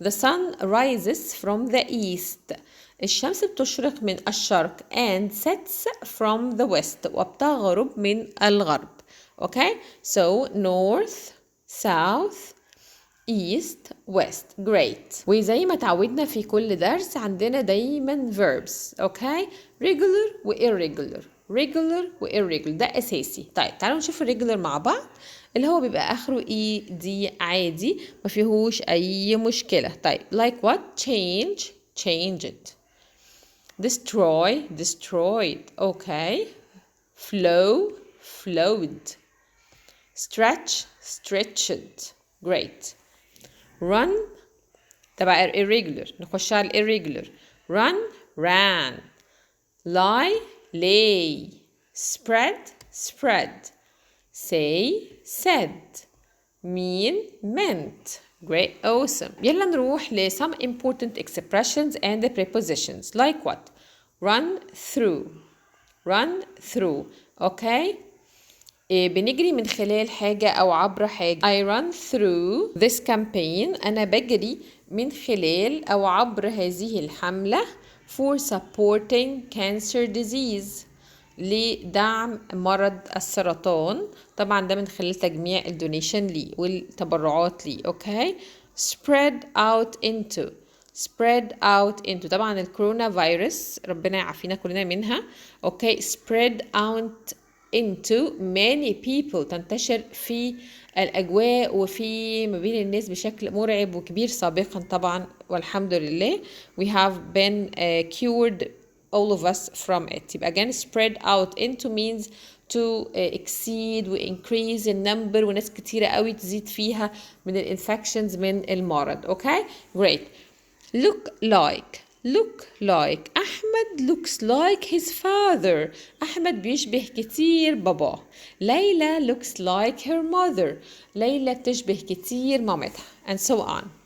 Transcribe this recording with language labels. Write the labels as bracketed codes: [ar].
[en] the sun rises from the east. [ar] الشمس بتشرق من الشرق [en] and sets from the west [ar] وبتغرب من الغرب. [en] okay, so north south east west. great. [ar] وزي ما تعودنا في كل درس عندنا دايما verbs. اوكي regular و irregular. regular و irregular ده اساسي. طيب تعالوا نشوف الريجولر مع بعض اللي هو بيبقى اخره اي دي عادي ما فيهوش اي مشكله. [en] طيب like what؟ change changed. destroy destroyed. okay flow flowed. stretch stretched. great. run تبع irregular. [ar] نخش على irregular. [en] run ran. lie lay. spread spread. say said. mean meant. great awesome. [ar] يلا نروح ل [en] some important expressions and the prepositions like what؟ run through run through. [ar] okay بنجري من خلال حاجة أو عبر حاجة. [en] I run through this campaign. [ar] أنا بجري من خلال أو عبر هذه الحملة [en] for supporting cancer disease. [ar] لدعم مرض السرطان. طبعا ده من خلال تجميع الدونيشن لي والتبرعات لي. [en] Okay spread out into spread out into. [ar] طبعا الكورونا فيروس ربنا يعافينا كلنا منها. [en] Okay spread out into many people. [ar] تنتشر في الأجواء وفي ما بين الناس بشكل مرعب وكبير سابقا طبعا والحمد لله. [en] we have been cured all of us from it. [ar] يبقى [en] again spread out into means to exceed و increase in number [ar] وناس كتيرة قوي تزيد فيها من الانفكشنز من المرض. [en] okay great. look like أحمد looks like his father. [ar] أحمد بيشبه كتير باباه. [en] ليلى looks like her mother. [ar] ليلى بتشبه كتير مامتها [en] and so on.